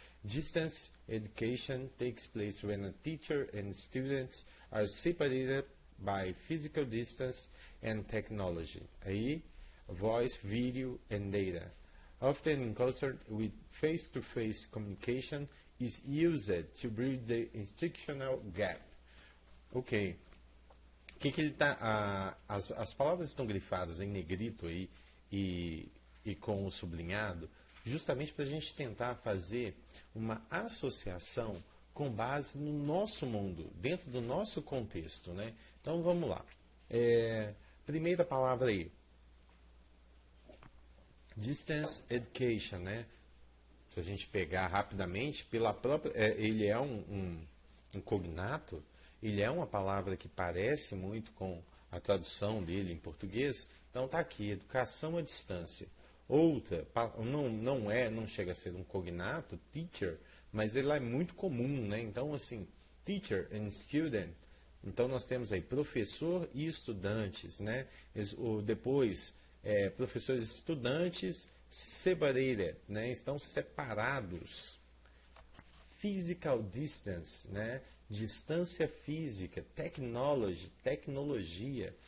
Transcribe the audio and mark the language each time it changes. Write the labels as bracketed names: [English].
[English] Distance education takes place when a teacher and students are separated by physical distance and technology. Aí, voice, video and data. Often in concert with face-to-face communication is used to bridge the instructional gap. Ok. [Portuguese] Que ele tá, as palavras estão grifadas em negrito aí e com o sublinhado, justamente para a gente tentar fazer uma associação com base no nosso mundo, dentro do nosso contexto, né? Então vamos lá. Primeira palavra aí. Distance education, né? Se a gente pegar rapidamente, pela própria, ele é um cognato, ele é uma palavra que parece muito com a tradução dele em português. Então tá aqui, educação à distância. Outra, não chega a ser um cognato, teacher, mas ele é muito comum, né? Então assim, [English] teacher and student. [Portuguese] Então nós temos aí professor e estudantes, né? Depois, professores e estudantes separated, né? Estão separados. [English] Physical distance, [Portuguese] né? Distância física, technology, tecnologia.